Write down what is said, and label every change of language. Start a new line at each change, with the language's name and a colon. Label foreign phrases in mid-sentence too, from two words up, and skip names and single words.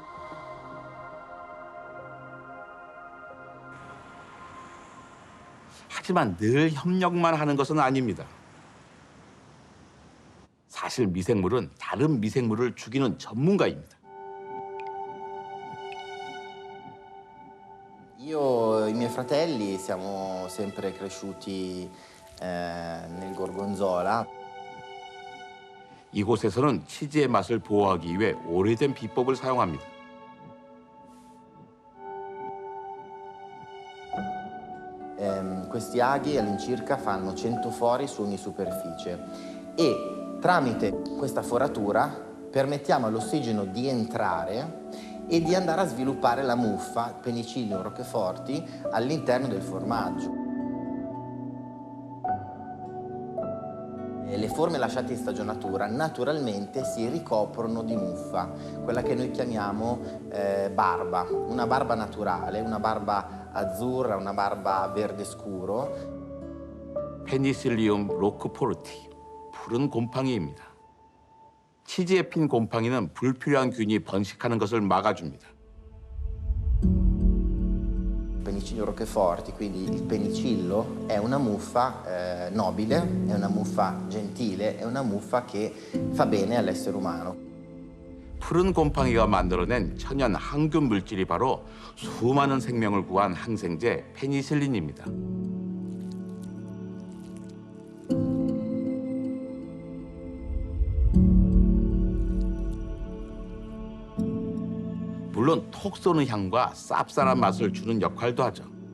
Korean: 하지만 늘 협력만 하는 것은 아닙니다. 사실 미생물은 다른 미생물을 죽이는 전문가입니다.
Italian: Io e i miei fratelli siamo sempre cresciuti nel gorgonzola.
Korean: 이곳에서는 치즈의 맛을 보호하기 위해 오래된 비법을 사용합니다.
Italian: Questi aghi all'incirca fanno 100 fori su ogni superficie e tramite questa foratura permettiamo all'ossigeno di entrare e di andare a sviluppare la muffa, penicillium roqueforti all'interno del formaggio. Le forme lasciate in stagionatura naturalmente si ricoprono di muffa, quella che noi chiamiamo barba, una barba naturale, una barba azzurra, una barba verde scuro.
Korean: 페니실리움 로크포르티, 푸른 곰팡이입니다. 치즈에 핀 곰팡이는 불필요한 균이 번식하는 것을 막아줍니다.
Italian: Penicillium roqueforti, quindi il penicillo è una muffa nobile, è una muffa gentile, è una muffa che fa bene all'essere umano.
Korean: 푸른 곰팡이가 만들어낸 천연 항균 물질이 바로 수많은 생명을 구한 항생제 페니실린입니다. 물론 톡 쏘는 향과 쌉쌀한 맛을 주는 역할도 하죠.